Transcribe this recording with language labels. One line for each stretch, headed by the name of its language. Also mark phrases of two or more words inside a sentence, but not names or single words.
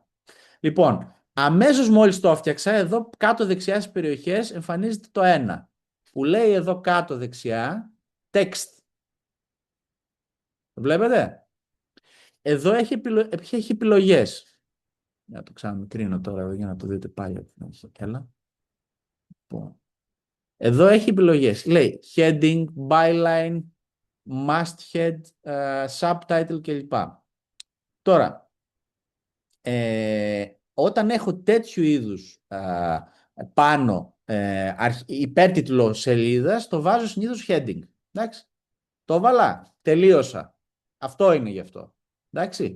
Greek: Λοιπόν, αμέσως μόλις το έφτιαξα, εδώ κάτω δεξιά στις περιοχές εμφανίζεται το 1, που λέει εδώ κάτω δεξιά text. Το βλέπετε? Εδώ έχει επιλογές. Να το ξαναμικρύνω τώρα εδώ, για να το δείτε πάλι. Έλα. Εδώ έχει επιλογές. Λέει
English: heading, byline, masthead, subtitle
Greek: κλπ. Τώρα, όταν έχω τέτοιου είδους πάνω υπέρτιτλο σελίδας, το βάζω συνήθως heading. Εντάξει. Το βάλα. Τελείωσα. Αυτό είναι γι' αυτό. Εντάξει.